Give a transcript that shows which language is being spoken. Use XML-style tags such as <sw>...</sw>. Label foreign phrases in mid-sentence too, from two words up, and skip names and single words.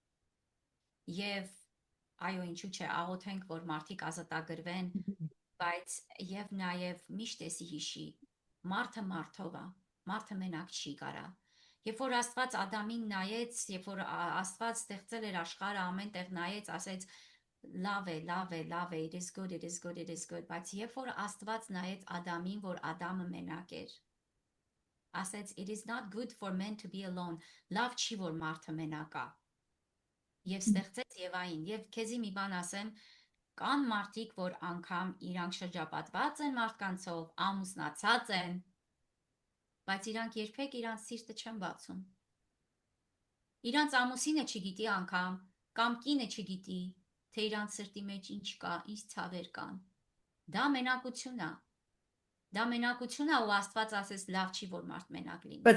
<hy>Եվ այո, ինչու՞ չէ, աղոթենք, որ մարդիկ ազատագրվեն, բայց եւ նաեւ միշտ էսի հիշի, մարդը մարդով է, մարդը մենակ չի կարա։ Երբ որ Աստված Ադամին նայեց, երբ որ Աստված ստեղծել էր աշխարհը, ամեն տեղ նայեց, ասեց լավ է, լավ է, լավ է,</hy> <en>it is good, it is good, it is good,</en> <hy>բայց երբ որ Աստված նայեց Ադամին, որ Ադամը մենակ էր, ասեց</hy> <en>it is not good for men to be alone,</en> <hy>լավ չի, որ մարդը մենակ է։ Եվ ստեղծեց Եվային, եւ քեզի մի բան ասեմ, կան մարդիկ, որ անգամ իրանք շրջապատված են մարդկանցով, ամուսնացած են, բայց իրանք երբեք իրանք սիրտը չեն բացում։ Իրանք ամուսինը չգիտի անգամ, կամ կինը չգիտի, թե իրանք սրտի մեջ ինչ կա, ինչ ցավեր կան։ Դա մենակություն է։ Դա մենակություն է, ու Աստված ասես լավ չի, որ մարդ մենակ լինի։</hy>